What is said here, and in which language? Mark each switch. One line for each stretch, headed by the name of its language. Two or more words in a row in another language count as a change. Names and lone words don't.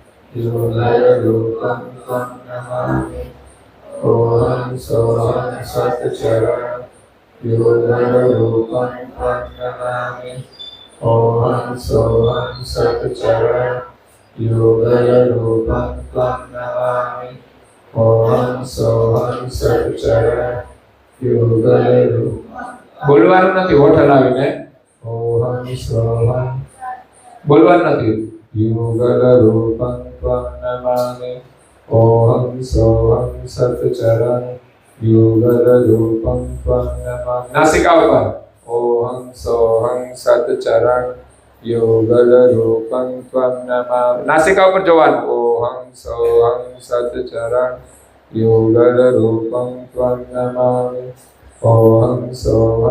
Sanskrit: युगलरूपं त्वं नमामि ओहं सोहं सत्चरं युगलरूपं त्वं नमामि ओहं सोहं सच्चरण युगलरूपं त्वं नमामि ओहं सोहं सच्चरण युगलरूपं बोलવાનું
Gujarati: નથી હોઠ હલાવીને ઓહં સોહં બોલવાનું નથી
Sanskrit: યુગલરૂપં ત્વં નમામિ ઓહં સોહં સચ્ચરણ युगलरूपं त्वं नमामि
Gujarati: નાસિકા ઉપર
Sanskrit: ओहं सोहं सच्चरण युगलरूपं त्वं नमामि
Gujarati: નાસિકા ઉપર જોવાનું
Sanskrit: ओहं सोहं सच्चरण युगलरूपं त्वं नमामि ओहं सोहं